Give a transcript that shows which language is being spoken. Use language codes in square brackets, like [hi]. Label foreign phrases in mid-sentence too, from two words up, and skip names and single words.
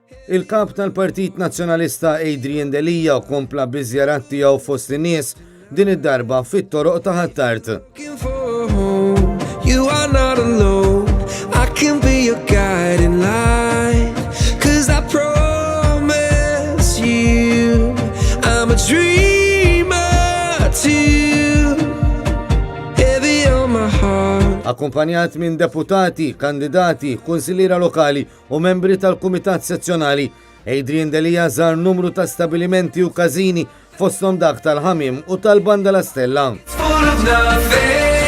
[mt] Il-kap tal-Partit Nazzjonalista Adrian Delija kompla biżjarat tiegħu fost in-nies din id-darba fit-toroq ta' Ħattart. [en] You are not alone. I can be your guiding light. 'Cause I promise you I'm a dreamer too. Heavy on my heart. [mt] Akkumpanjat minn deputati, kandidati, kunsilira lokali u membri tal-Kumitat Sezzjonali, Adrian Delija żar numru ta' stabilimenti u każini fosthom dak tal-Ħamim u tal-Banda la Stella. [en] Full of nothing.